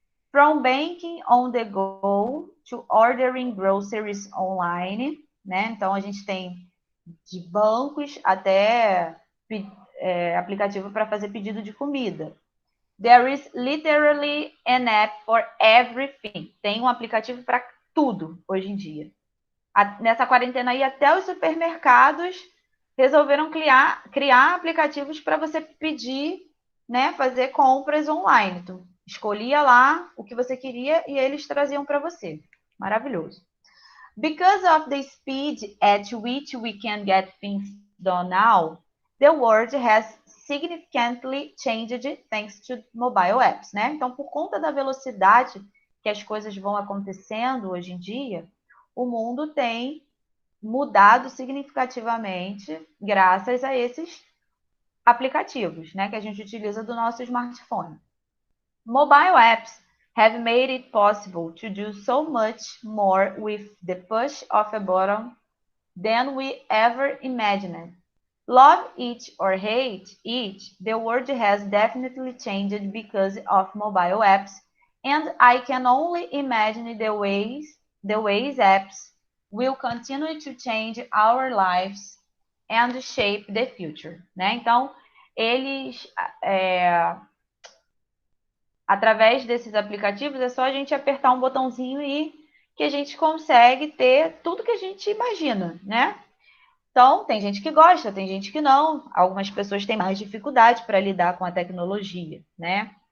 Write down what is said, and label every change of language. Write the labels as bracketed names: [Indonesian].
[English] From banking on the go to ordering groceries online, né? [Portuguese] Então a gente tem de bancos até aplicativo para fazer pedido de comida. [English] There is literally an app for everything. [Portuguese] Tem um aplicativo para tudo hoje em dia. Nessa quarentena aí, até os supermercados resolveram criar aplicativos para você pedir, né, fazer compras online. Tu escolhia lá o que você queria e eles traziam para você. Maravilhoso. [English] Because of the speed at which we can get things done now, the world has significantly changed thanks to mobile apps, né? [Portuguese] Então, por conta da velocidade que as coisas vão acontecendo hoje em dia, o mundo tem mudado significativamente graças a esses aplicativos, né, que a gente utiliza do nosso smartphone. [English] Mobile apps have made it possible to do so much more with the push of a button than we ever imagined. Love it or hate it, the world has definitely changed because of mobile apps, and I can only imagine the ways apps will continue to change our lives and shape the future, né? [Portuguese] Então, eles, através desses aplicativos, é só a gente apertar um botãozinho e que a gente consegue ter tudo que a gente imagina, né? Então, tem gente que gosta, tem gente que não. Algumas pessoas têm mais dificuldade para lidar com a tecnologia, né?